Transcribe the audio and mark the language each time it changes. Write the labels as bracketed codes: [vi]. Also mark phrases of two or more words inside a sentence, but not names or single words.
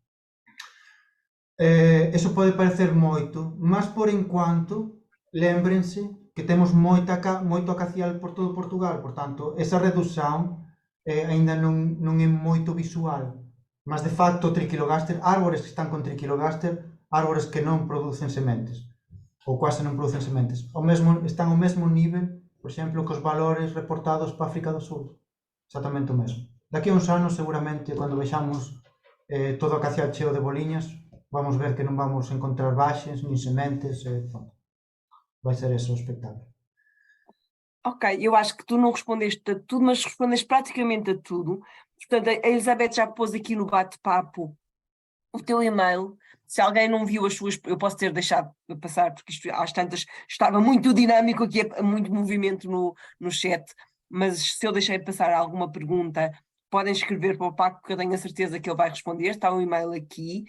[gl] Eso pode parecer moito, mas por enquanto, lémbrense que temos moito acacial por todo Portugal, portanto, esa redução aínda non é moito visual, mas de facto o triquilogaster, árbores que están con triquilogaster, árbores que non producen sementes, ou quase non producen sementes, están ao mesmo nivel, por exemplo, que os valores reportados para África do Sur, exactamente o mesmo. Daqui a uns anos, seguramente, cando vexamos todo o acacial cheo de boliñas, vamos ver que non vamos encontrar baixes, nin sementes, vai ser esse o espectáculo. [pt] Ok, eu acho que tu não respondeste a tudo, mas respondeste praticamente a tudo. Portanto, a Elizabeth já pôs aqui no bate-papo o teu e-mail. Se alguém não viu as suas, eu posso ter deixado de passar, porque isto às tantas estava muito dinâmico aqui, muito movimento no chat, mas se eu deixei de passar alguma pergunta, podem escrever para o Paco, que eu tenho a certeza que ele vai responder, está o e-mail aqui.